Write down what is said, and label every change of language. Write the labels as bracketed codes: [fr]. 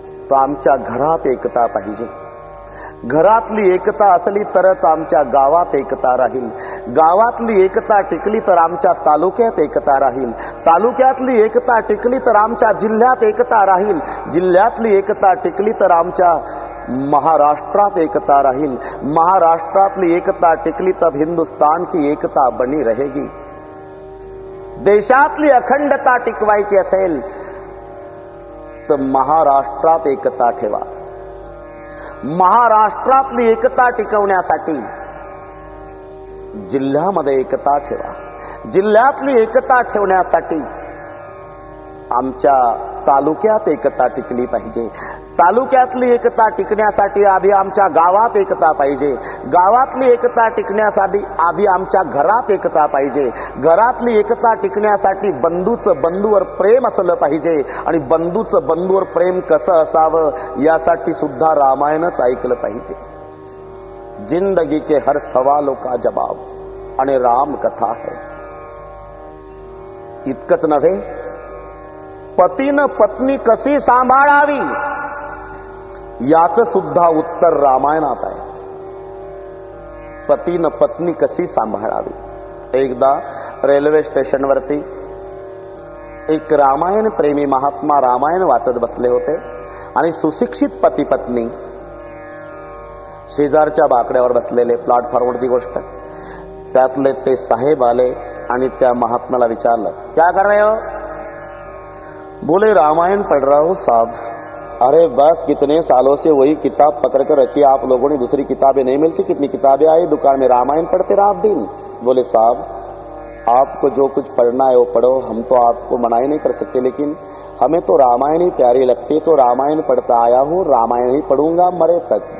[mr] तो आमच्या घरात एकता पाहिजे. घरातली एकता असली तरच आमच्या गावात एकता राहील. गावातली एकता टिकली तर आमच्या तालुक्यात एकता राहील. तालुक्यातली एकता टिकली तर आमच्या जिल्ह्यात एकता राहील. जिल्ह्यातली एकता टिकली तर आमच्या महाराष्ट्रात एकता राहील. महाराष्ट्रातली एकता टिकली [hi] तब हिंदुस्तान की एकता बनी रहेगी. [mr] देशातली अखंडता टिकवायची असेल तर महाराष्ट्रात एकता ठेवा. महाराष्ट्रातली एकता टिकवण्यासाठी जिल्ह्यामध्ये एकता ठेवा. जिल्ह्यातली एकता ठेवण्यासाठी आमच्या तालुक्यात एकता टिकली पाहिजे. तालुक्यातली एकता टिकण्यासाठी आधी आमच्या गावात एकता पाहिजे. गावातली एकता टिकण्यासाठी आधी आमच्या घरात एकता पाहिजे. घरातली एकता टिकण्यासाठी बंधूचं बंधूवर प्रेम असलं पाहिजे. आणि बंधूचं बंधूवर प्रेम कसं असावं यासाठी सुद्धा रामायणच ऐकलं पाहिजे. [hi] जिंदगी के हर सवालों का जवाब आणि राम कथा है. [mr] इतकंच नव्हे, पतीनं पत्नी कशी सांभाळावी याचं सुद्धा उत्तर रामायणात आहे. पतीनं पत्नी कशी सांभाळावी. एकदा रेल्वे स्टेशनवरती एक रामायण प्रेमी महात्मा रामायण वाचत बसले होते आणि सुशिक्षित पती पत्नी शेजारच्या बाकड्यावर बसलेले. प्लॅटफॉर्मवरची गोष्ट. त्यातले ते साहेब आले आणि त्या महात्म्याला विचारलं, [hi] क्या कर रहे हो? बोले रामायण पढ़ रहा हूं साहब. अरे बस कितने सालों से वही किताब पकड़ कर रखी आप लोगों ने, दूसरी किताबें नहीं मिलती. कितनी किताबें आई दुकान में, रामायण पढ़ते रात दिन. बोले साहब आपको जो कुछ पढ़ना है वो पढ़ो, हम तो आपको मना ही नहीं कर सकते, लेकिन हमें तो रामायण ही प्यारी लगती, तो रामायण पढ़ता आया हूं, रामायण ही पढ़ूंगा मरे तक.